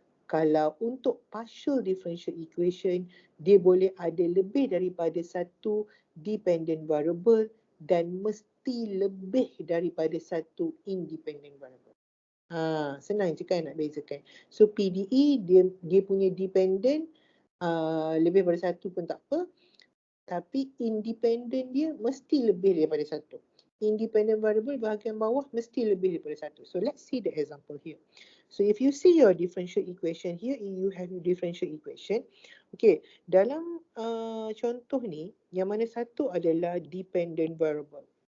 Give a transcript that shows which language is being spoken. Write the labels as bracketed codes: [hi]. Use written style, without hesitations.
[ms] Kalau untuk partial differential equation, dia boleh ada lebih daripada satu dependent variable dan mesti lebih daripada satu independent variable. Senang je kan nak bezakan. So PDE dia punya dependent lebih daripada satu pun tak apa. Tapi independent dia mesti lebih daripada satu. Independent variable bahagian bawah mesti lebih daripada satu. [en] So let's see the example here. So if you see your differential equation here, you have your differential equation. [ms] Okay, dalam contoh ni, yang mana satu adalah dependent variable.